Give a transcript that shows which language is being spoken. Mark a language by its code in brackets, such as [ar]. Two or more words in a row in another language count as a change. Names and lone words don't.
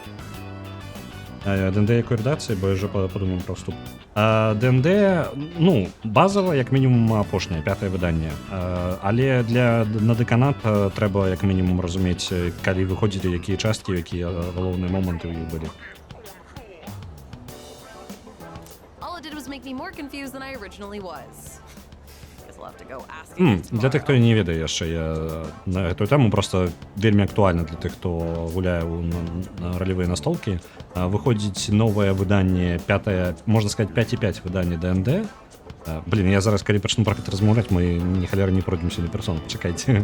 [be] D&D якой рэдакцыі, бо я ўжо падумаў пра ўступ. D&D, ну, базава, як мінімум, апошняе, 5-е выданне. Але на дэканат трэба, як мінімум, разумець, калі выходзілі якія часткі, якія галоўныя моманты ў іх былі. [en] All it did was make me more confused than I originally was. [be] Для тых, хто не ведае яшчэ, я на гэтую тэму проста вельмі актуальна для тых, хто гуляе на ролевыя настолкі. Выходзіць новае выданне, можна сказаць, 5.5 выданне D&D. Блін, я зараз, калі пачну пра гэта размаўляць, мы ні халеры не пройдземся на персон, чакайце.